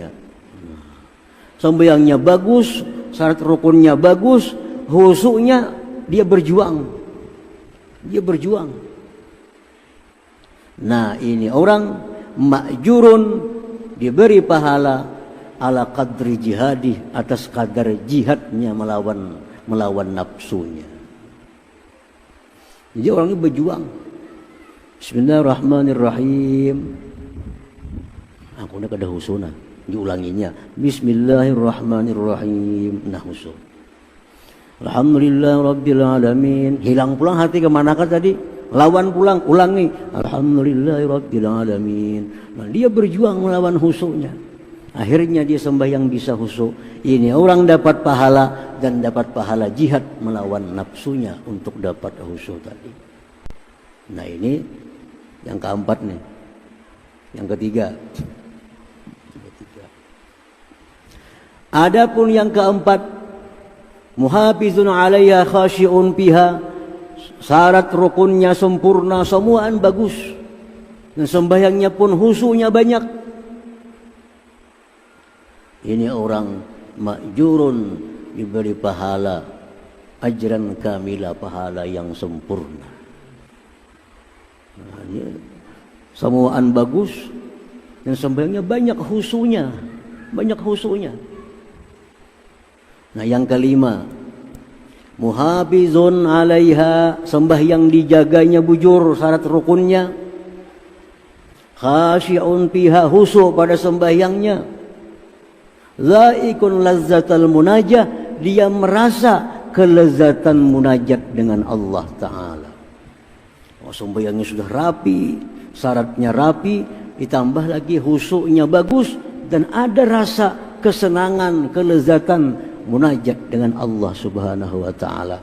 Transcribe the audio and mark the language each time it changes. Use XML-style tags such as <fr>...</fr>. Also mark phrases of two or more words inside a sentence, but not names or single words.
<id>Sembahyangnya bagus, syarat rukunnya bagus, khusyuknya dia berjuang. Dia berjuang. Nah, ini orang ma'jurun, diberi pahala</id> <ar>ala qadri jihadi,</ar> <id>atas kadar jihadnya melawan nafsunya. Jadi orang ini berjuang.</id> <ar>Bismillahirrahmanirrahim.</ar> <id>Aku nak ada husuna, diulanginya.</id> <ar>Bismillahirrahmanirrahim.</ar> <id>Nah, husun.</id> <ar>Alhamdulillah rabbil alamin.</ar> <bjn>Hilang pulang hati kemana kan tadi? Lawan pulang, ulangi.</bjn> <ar>Alhamdulillah rabbil alamin.</ar> <id>Nah, dia berjuang melawan husuknya. Akhirnya dia sembahyang bisa khusyuk. Ini orang dapat pahala dan dapat pahala jihad melawan nafsunya untuk dapat khusyuk tadi. Nah, ini yang keempat nih. Yang ketiga. Adapun yang keempat,</id> <ar>muhafizun 'alaiha khashi'un biha.</ar> <id>Syarat rukunnya sempurna, semuaan bagus. Dan sembahyangnya pun khusyuknya banyak. Ini orang ma'jurun, diberi pahala</id> <ar>ajran kamila,</ar> <id>pahala yang sempurna. Nah, semuaan bagus dan sembahyangnya banyak khusyuknya, banyak khusyuknya. Nah, yang kelima,</id> <ar>muhafizun 'alaiha,</ar> <id>sembahyang dijaganya bujur, syarat rukunnya.</id> <ar>Khasyi'un fiha,</ar> <id>khusyuk pada sembahyangnya.</id> <ar>Zaikun lazzatal munajah,</ar> <id>dia merasa kelezatan munajat dengan Allah Ta'ala. Oh, sembahyangnya sudah rapi, syaratnya rapi, ditambah lagi khusyuknya bagus, dan ada rasa kesenangan, kelezatan munajat dengan Allah</id> <ar>Subhanahu wa Ta'ala.</ar>